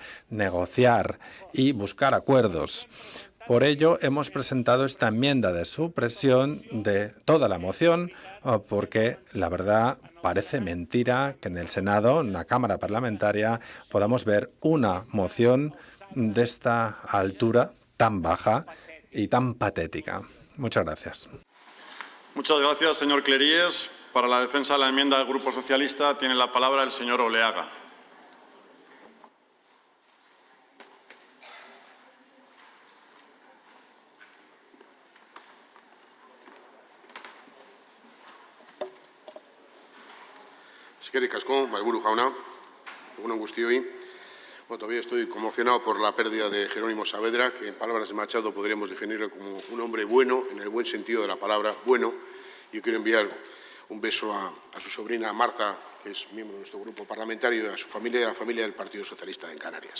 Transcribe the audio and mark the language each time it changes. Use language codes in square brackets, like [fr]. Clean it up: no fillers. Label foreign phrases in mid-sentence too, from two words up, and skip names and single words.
[es] Negociar y buscar acuerdos. Por ello, hemos presentado esta enmienda de supresión de toda la moción, porque la verdad parece mentira que en el Senado, en la Cámara Parlamentaria, podamos ver una moción de esta altura tan baja y tan patética. Muchas gracias. Muchas gracias, señor Cleries. Para la defensa de la enmienda del Grupo Socialista tiene la palabra el señor Oleaga. [eu] Eskerrik asko, Mahaiburu jauna, egun on guztioi. [es] Bueno, todavía estoy conmocionado por la pérdida de Jerónimo Saavedra, que en palabras de Machado podríamos definirlo como un hombre bueno, en el buen sentido de la palabra bueno. Yo quiero enviar un beso a su sobrina Marta, que es miembro de nuestro grupo parlamentario, y a su familia y a la familia del Partido Socialista en Canarias.